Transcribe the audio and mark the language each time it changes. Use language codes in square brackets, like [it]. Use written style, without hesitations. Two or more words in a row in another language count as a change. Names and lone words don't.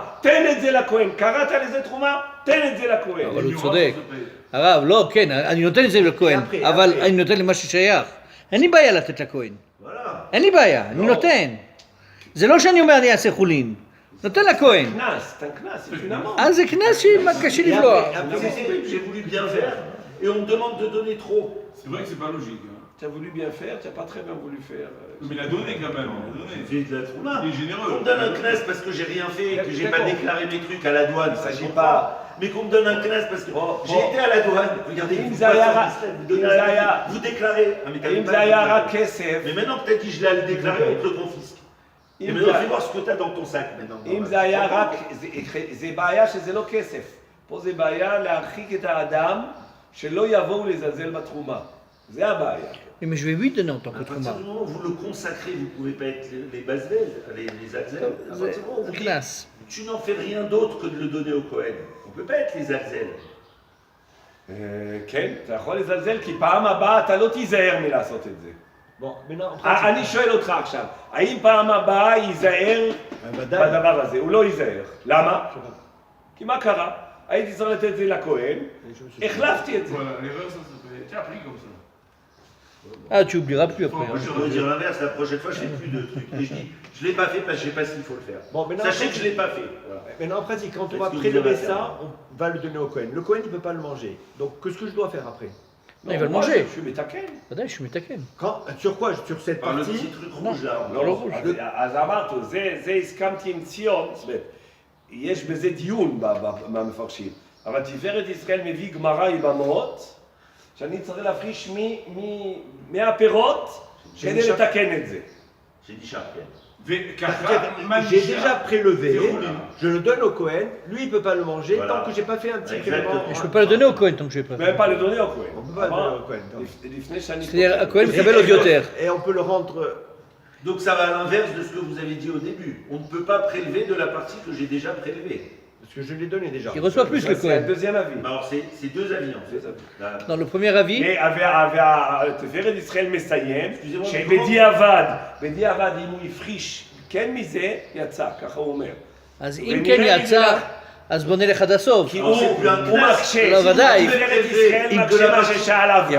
[he] תן את זה לכהן. קראת לזה תרומה? תן את זה לכהן. אבל הוא צודק. הרב, לא, כן, אני נותן את זה לכהן, אבל אני נותן למה ששייך. אין לי בעיה לתת לכהן. אין לי בעיה, אני נותן. זה לא שאני אומר אני אעשה חולין. נותן לכהן. קנס, אז זה קנס שקשה לבלוע. [fr] J'ai voulu bien faire et on me demande de donner trop. C'est vrai que c'est pas logique. Tu as voulu bien faire, tu n'as pas très bien voulu faire. Mais il a donné quand même. J'ai de la trouma. Il est généreux. Qu'on me donne un knas parce que j'ai rien fait, que j'ai pas déclaré mes trucs à la douane, ça je sais pas. Mais qu'on me donne un knas parce que j'ai été à la douane. Regardez, vous déclarez. Mais maintenant que tu as dit je l'ai à le déclarer, on te le confisque. Et maintenant, fais voir ce que tu as dans ton sac maintenant. [he] אם זה היה רק, זה בעיה שזה לא כסף. פה זה בעיה להרחיק את האדם שלא יבואו לזלזל בתרומה. זה הבעיה. [fr] Mais je vais lui donner en tant que À partir trauma. du moment où vous le consacrez, vous ne pouvez pas être les basvel, les alzel. À partir du moment où vous dites, tu n'en fais rien d'autre que de le donner au Cohen. On ne peut pas être les alzel. [he] כן, אתה יכול לזלזל כי פעם הבאה אתה לא תיזהר מלעשות את זה. אני שואל אותך עכשיו, האם פעם הבאה ייזהר בדבר הזה? הוא לא ייזהר. למה? כי מה קרה? הייתי צריך לתת את זה לכהן, החלפתי את זה. [fr] Tu as pris comme ça. Ah, tu oublieras plus après. Moi, je pourrais dire l'inverse, la prochaine fois, je ne fais plus de trucs. Et je dis, je ne l'ai pas fait parce que je ne sais pas s'il faut le faire. Bon, sachez que je ne l'ai pas fait. Voilà. Maintenant, en pratique, quand on va prélever ça, on va le donner au Cohen. Le Cohen, il ne peut pas le manger. Donc, qu'est-ce que je dois faire après? Non, il va le manger. Je suis métaken. ודאי, שהוא מתקן. Sur quoi? Sur cette Par le partie? petit truc rouge là. [he] לא, אז אמרתי, זה הסכמתי עם ציון, יש בזה דיון במפרשים. אבל תפארת ישראל מביא גמרא יבמות, שאני צריך להפריש מהפירות כדי לתקן את זה. [fr] J'ai dit chat. J'ai déjà prélevé, je le donne au Cohen, lui il ne peut pas le manger tant que je n'ai pas fait un petit prélèvement. Je ne peux pas le donner au Cohen tant que je ne vais pas Même pas le donner au Cohen. On ne peut pas le donner au Cohen. C'est-à-dire, Cohen [he] מקבל עוד יותר. [fr] Et on peut le rendre... Donc ça va à l'inverse de ce que vous avez dit au début. On ne peut pas prélever de la partie que j'ai déjà prélevée. Parce que je l'ai donné déjà. Il reçoit plus le C'est un Cohen. deuxième avis. Alors c'est deux avis en fait. Dans le premier avis, [he] תפארת ישראל מסיים, שבדיעבד אם הוא הפריש כן מזה, יצא, ככה הוא אומר. אז אם כן יצא, אז בוא נלך עד הסוף. כי הוא מקשה, לא, ודאי. תפארת ישראל מקשה מה ששאל אברהם.